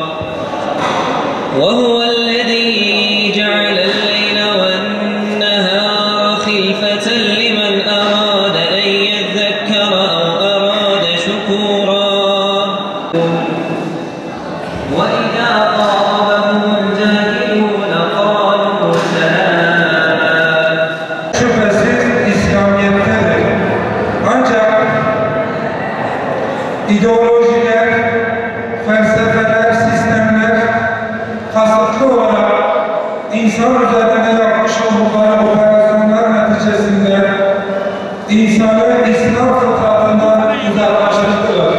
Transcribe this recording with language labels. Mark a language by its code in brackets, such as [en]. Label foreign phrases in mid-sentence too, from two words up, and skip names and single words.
[ar] وهو الذي جعل الليل والنهار خلفة لمن أراد أن يذكر أو أراد شكورا وإذا خاطبهم الجاهلون قالوا سلاما. [tr] Şüphesiz İslamiyet'tedir. Ancak ideolojiler, felsefeler, sistemler kasıtlı olarak insan üzerinde yapmış oldukları operasyonlar neticesinde insanı İslam fıtratından uzaklaştırdılar.